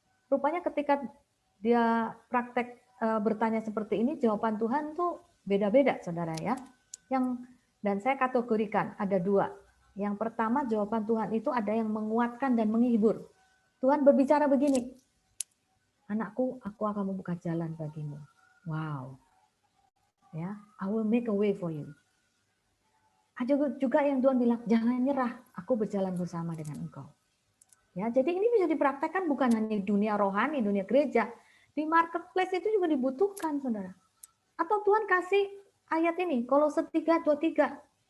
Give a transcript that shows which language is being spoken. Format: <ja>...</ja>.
<id>Rupanya ketika dia praktek bertanya seperti ini, jawaban Tuhan tuh beda-beda, saudara ya. Dan saya kategorikan ada dua. Yang pertama, jawaban Tuhan itu ada yang menguatkan dan menghibur. Tuhan berbicara begini, anakku, aku akan membuka jalan bagimu.</id> <en>Wow, ya, I will make a way for you.</en> <id>Ada juga yang Tuhan bilang, jangan nyerah, aku berjalan bersama dengan engkau. Ya, jadi ini bisa dipraktekkan bukan hanya di dunia rohani, dunia gereja, di marketplace itu juga dibutuhkan, saudara. Atau Tuhan kasih ayat ini, Kolose 3:23.</id>